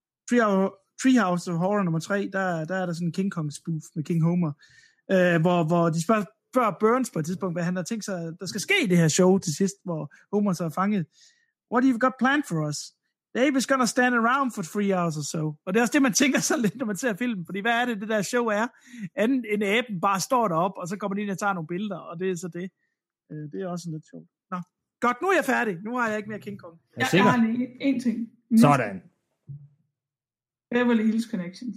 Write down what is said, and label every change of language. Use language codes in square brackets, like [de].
[da] Treehouse of Horror nummer 3, der er der sådan en King Kong spoof med King Homer, hvor de spørger Burns på et tidspunkt, hvad han har tænkt sig, der skal ske i det her show til sidst, hvor Homer så er fanget. [en] What have you got planned for us? The ape is gonna stand around for 3 hours or so. [da] Og det er også det, man tænker så lidt, når man ser filmen. Fordi hvad er det der show er? En aben bare står derop, og så kommer den ind og tager nogle billeder, og det er så det. Det er også lidt sjovt. Nå, godt, nu er jeg færdig. Nu har jeg ikke mere King Kong. Jeg har lige en ting. Sådan. Beverly Hills Connections.